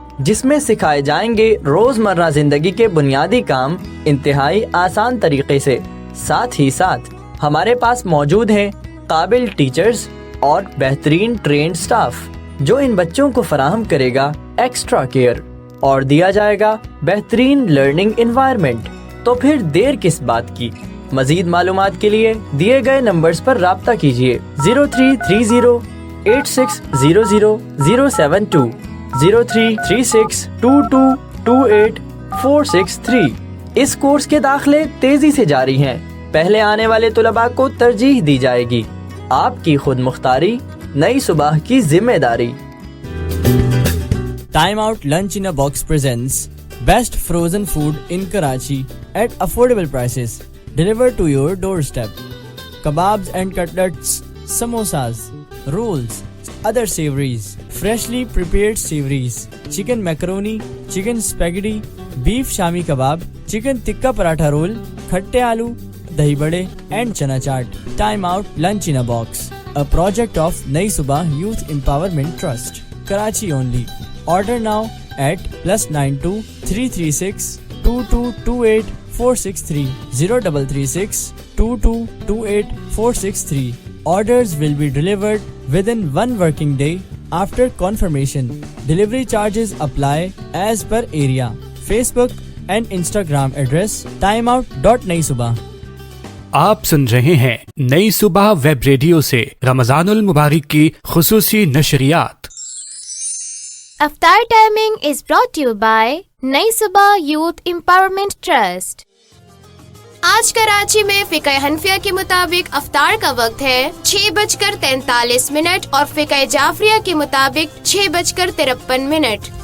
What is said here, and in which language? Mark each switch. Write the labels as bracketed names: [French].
[Urdu] جس میں سکھائے جائیں گے روزمرہ زندگی کے بنیادی کام انتہائی آسان طریقے سے۔ ساتھ ہی ساتھ ہمارے پاس موجود ہیں قابل ٹیچرز اور بہترین ٹرینڈ سٹاف جو ان بچوں کو فراہم کرے گا ایکسٹرا کیئر، اور دیا جائے گا بہترین لرننگ انوائرمنٹ۔ تو پھر دیر کس بات کی؟ مزید معلومات کے لیے دیے گئے نمبرز پر رابطہ کیجیے 033086000072 0336222846 اس کورس کے داخلے تیزی سے جاری ہیں۔ پہلے آنے والے طلباء کو ترجیح دی جائے گی۔ آپ کی خود مختاری، نئی صبح کی ذمہ داری۔ [English] Time Out Lunch in a Box presents best frozen food in Karachi at affordable prices, delivered to your doorstep. Kebabs and cutlets, samosas, rolls, other savories, freshly prepared savories, chicken macaroni, chicken spaghetti, beef shami kebab, chicken tikka paratha roll, khatte aloo, dahi bade and chana chaat. Time Out Lunch in a Box, a project of Nai Subah Youth Empowerment Trust, Karachi only. Order now at +92 336 2228 463 0336 2228 463. Orders will be delivered within 1 working day after confirmation. Delivery charges apply as per area. Facebook and Instagram address timeout.naisubah. [Urdu] آپ سن رہے ہیں نئی صبح web radio سے رمضان المبارک کی خصوصی نشریات۔ افطار [English] timing is brought you by [Urdu] نئی صبح یوتھ امپاورمنٹ ٹرسٹ۔ آج کراچی میں فقہ حنفیہ کے مطابق افطار کا وقت ہے 6:43 اور فقہ جعفریہ کے مطابق 6:53۔